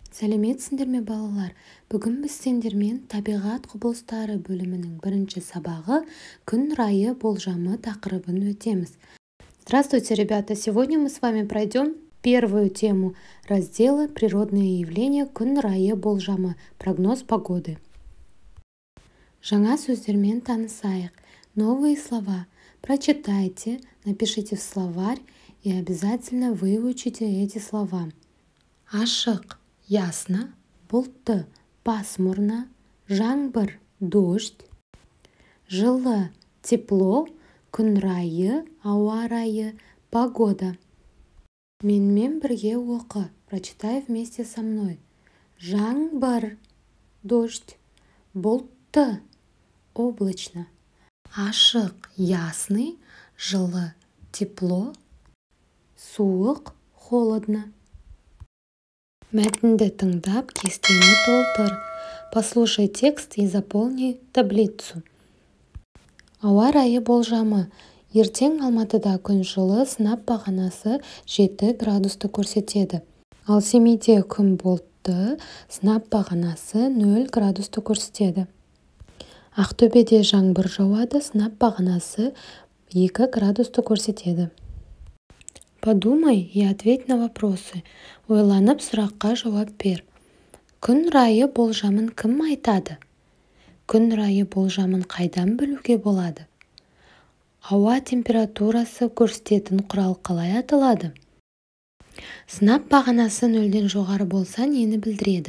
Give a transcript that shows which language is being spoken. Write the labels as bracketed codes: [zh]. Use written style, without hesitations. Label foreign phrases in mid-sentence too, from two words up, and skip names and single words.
[kk] Сәлеметсіңдер ме балалар? Бүгін біз сендермен табиғат құбылыстары бөлімінің бірінші сабағы күн райы болжамы тақырыбын өтеміз. [ru] Здравствуйте, ребята! Сегодня мы с вами пройдем первую тему раздела «Природные явления. [kk] Күн райы болжамы. [ru] Прогноз погоды». [kk] Жаңа сөздермен танысайық. [ru] Новые слова. Прочитайте, напишите в словарь и обязательно выучите эти слова. Ашық, ясно, бұлтты, пасмурно, жаңбыр, дождь, жылы, тепло, күн райы, ауа райы, погода. [kk] Менімен бірге оқы, [ru] прочитай вместе со мной. Жаңбыр, дождь, бұлтты, облачно, ашық, ясный, жылы, тепло, суық, холодно. [kk] Мәтінді тыңдап, кестені толтыр. [ru] Послушай текст и заполни таблицу. [kk] Ауа райы болжамы. Ертең Алматыда күн жылы, сынап бағанасы 7 градусты көрсетеді. Ал Семейде күн бұлтты, сынап бағанасы 0 градусты көрсетеді. Ақтөбеде жаңбыр жауады, сынап бағанасы 2 градусты көрсетеді. [ru] Подумай и ответь на вопросы. [kk] Ойланып сұраққа жауап бер. Күн райы болжамын кім айтады? Күн райы болжамын қайдан білуге болады? Ауа температурасы көрсететін құрал қалай аталады? Сынап бағанасы 0-ден жоғары болса нені білдіреді?